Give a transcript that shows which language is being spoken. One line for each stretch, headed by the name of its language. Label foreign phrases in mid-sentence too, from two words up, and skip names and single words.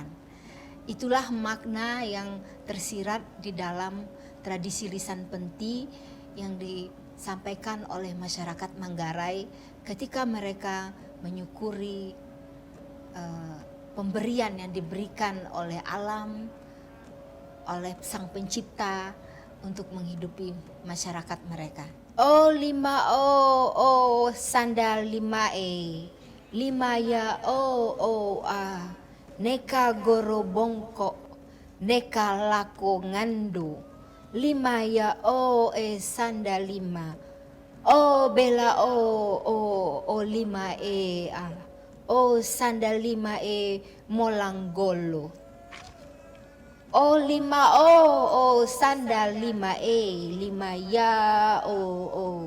Indonesian: Itulah makna yang tersirat di dalam tradisi lisan penti yang disampaikan oleh masyarakat Manggarai ketika mereka menyukuri pemberian yang diberikan oleh alam, oleh Sang Pencipta untuk menghidupi masyarakat mereka.
Manggarai: O lima o sandal lima lima ya o a, neka goro bongko, neka lako ngando, lima ya o sandal lima, o bela o lima a. O sandal lima molanggolo. O lima o sandal lima lima ya o.